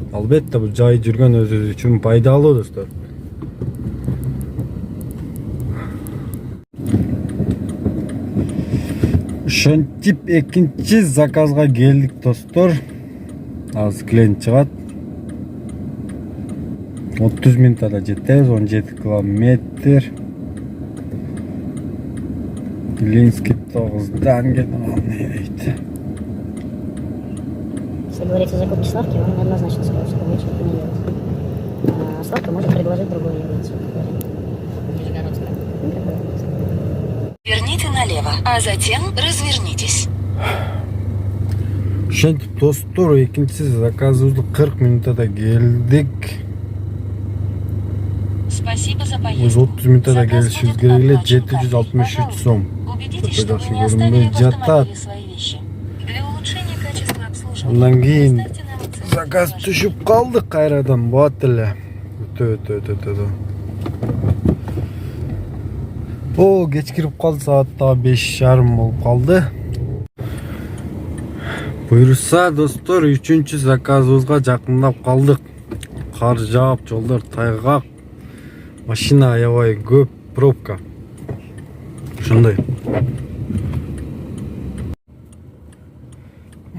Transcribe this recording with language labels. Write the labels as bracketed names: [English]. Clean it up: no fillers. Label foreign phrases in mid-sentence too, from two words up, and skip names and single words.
[Kyrgyz] Албетте бул жай жүргөн өзү үчүн пайдалуу достор. Ошентип экинчи заказга келдик достор. Азыр клиент чыгат. 30 минутада жетебиз, 17 километр. Илинский 9-дан келет. [Russian] Если говорить о закупке сварки, он неоднозначно сказал, что лучше это не делать. Сварка может предложить другую явление. Нижегородская. Верните налево, а затем развернитесь. [Kyrgyz] Ошентип достор, экинчи заказыбызды 40 минутада келдик. [Russian] Спасибо за поездку. [Kyrgyz] Biz 30 минутада келишибиз керек эле. 763 сом. [Russian] Убедитесь, что вы не оставили в автомобиле свои вещи. Для улучшения качества обслуживания [Kyrgyz] Андан кийин [Russian] предоставьте нам оценку. [Kyrgyz] заказ түшүп калдык кайрадан. Бат эле. Өтө. О, кеч кирип калды, saatte 5:30 болуп калды. Буйрса достор, 3-чү заказыбызга жакындап калдык. Кар жаап, жолдор тайгак. Машина аябай көп, пробка. Ошондой.